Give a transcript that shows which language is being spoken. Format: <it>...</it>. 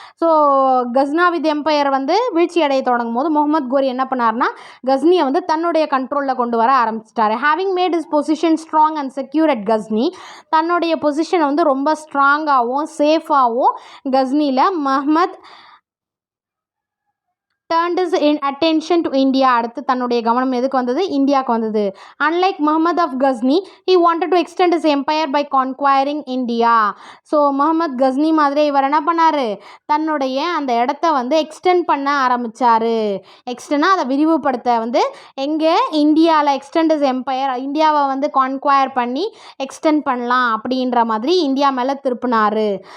<ta>So கஸ்னாவித் empire வந்து வீழ்ச்சி அடைய தொடங்கும் போது முகமது கோரி என்ன பண்ணார்னா கஸ்னியை வந்து தன்னுடைய கண்ட்ரோலில் கொண்டு வர ஆரம்பிச்சிட்டாரு.</ta> <en>having made his position strong and secure at Ghazni,</en> <ta>தன்னுடைய பொசிஷனை வந்து ரொம்ப ஸ்ட்ராங்காகவும் சேஃபாகவும் கஸ்னியில்</ta> <en>Muhammad turned his attention to India.</en> <ta>அடுத்து தன்னுடைய கவனம் எதுக்கு வந்தது, இந்தியாவுக்கு வந்தது.</ta> <en>Unlike Muhammad of Ghazni, he wanted to extend his empire by conquering India.</en> <ta>So Mohammed Ghazni மாதிரி இவர் என்ன பண்ணார், தன்னுடைய அந்த இடத்த வந்து எக்ஸ்டெண்ட் பண்ண ஆரம்பித்தார். எக்ஸ்டெண்டாக அதை விரிவுபடுத்த வந்து எங்கே இந்தியாவில்</ta> <en>extend his empire,</en> <ta>இந்தியாவை வந்து கான்குவயர் பண்ணி எக்ஸ்டெண்ட் பண்ணலாம் அப்படின்ற மாதிரி இந்தியா மேலே திருப்பினார்.</ta>